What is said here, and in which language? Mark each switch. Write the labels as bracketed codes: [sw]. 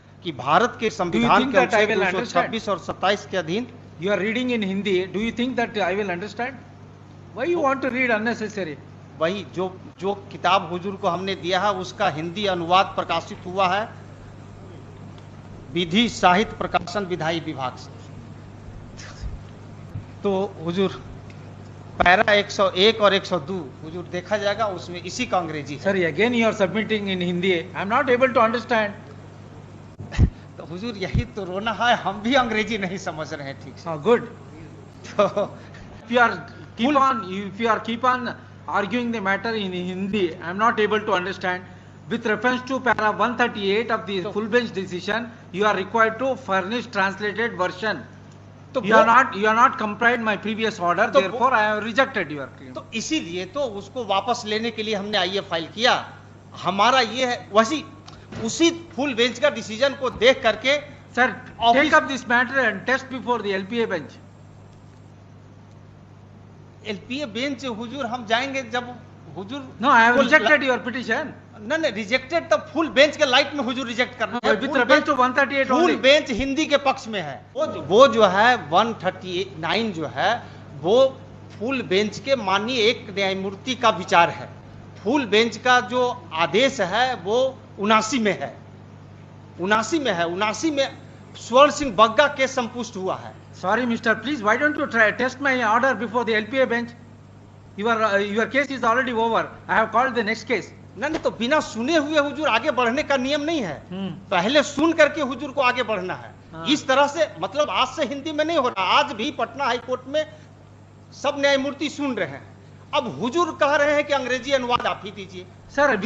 [hi] कि भारत के संविधान के अनुच्छेद 226 और 27 के अधीन। [en] You are reading in Hindi. Do you think that I will understand? Why you want to read unnecessary? [hi] वही जो किताब हुजूर को हमने दिया है उसका हिंदी अनुवाद प्रकाशित हुआ है विधि साहित्य प्रकाशन विधायी विभाग से। तो हुजूर पैरा 101 और 102 हुजूर देखा जाएगा, उसमें इसी का अंग्रेजी है। [en] Sorry, again you are submitting in Hindi. I am not able to understand. [hi] तो हुजूर यही तो रोना है, हम भी अंग्रेजी नहीं समझ रहे हैं ठीक से। [en] Oh, good. [hi] तो [en] If you are keep on arguing the matter in Hindi, I am not able to understand. With reference to para 138 of the full bench decision, you are required to furnish translated version. [hi] तो [en] You are not complied my previous order, [hi] तो [en] therefore I have rejected your claim. [hi] तो इसीलिए तो उसको वापस लेने के लिए हमने आईए फाइल किया। हमारा ये है वैसी उसी फुल बेंच का डिसीजन को देख करके [en] Sir, take up this matter and test before the LPA bench. [hi] LPA bench हुजूर हम जाएंगे जब हुजूर। [en] No, I have rejected your petition. [hi] नहीं रिजेक्टेड तो फुल बेंच के लाइट में हुजूर रिजेक्ट करना है। [en] With reference to 138 full only. [hi] Bench Hindi के पक्ष में है। वो जो है 139 जो है वो फुल बेंच के माननीय एक न्यायमूर्ति का विचार है। फुल बेंच का जो आदेश है वो 79 में है। 79 में स्वर्ण सिंह बग्गा केस संपुष्ट हुआ है। [en] Sorry, Mister, please, why don't you try test my order before the LPA bench? Your case is already over. I have called the next case. [hi] नहीं तो बिना सुने हुए हुजूर आगे बढ़ने का नियम नहीं है। पहले सुन करके हुजूर को आगे बढ़ना है। इस तरह से मतलब आज से हिंदी में नहीं हो रहा। आज भी पटना हाई कोर्ट में सब न्यायमूर्ति सुन रहे हैं। अब हुजूर कह रहे हैं कि अंग्रेजी अनुवाद आप ही दीजिए। [en] sir